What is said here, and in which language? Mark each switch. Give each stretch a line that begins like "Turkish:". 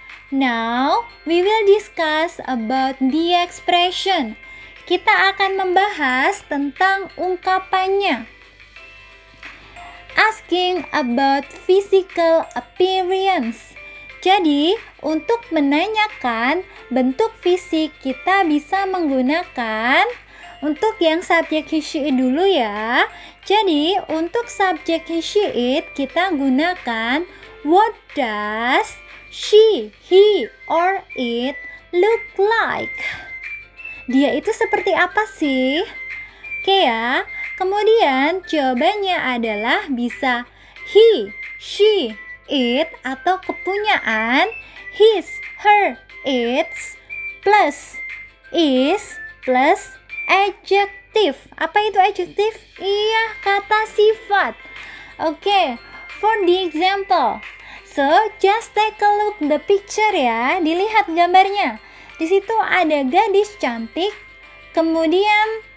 English: Now, we will discuss about the expression.
Indonesian: Kita akan membahas tentang ungkapannya.
English: Asking about physical appearance.
Indonesian: Jadi, untuk menanyakan bentuk fisik, kita bisa menggunakan untuk yang subjek he, she, it dulu ya. Jadi, untuk subjek he, she, it, kita gunakan
English: what does she, he, or it look like?
Indonesian: Dia itu seperti apa sih? Oke ya. Kemudian jawabannya adalah bisa he, she, it atau kepunyaan his, her, its plus is plus adjective. Apa itu adjective? Iya, kata sifat. Oke,
English: for the example. So, just take a look the picture ya.
Indonesian: Dilihat gambarnya. Di situ ada gadis cantik, kemudian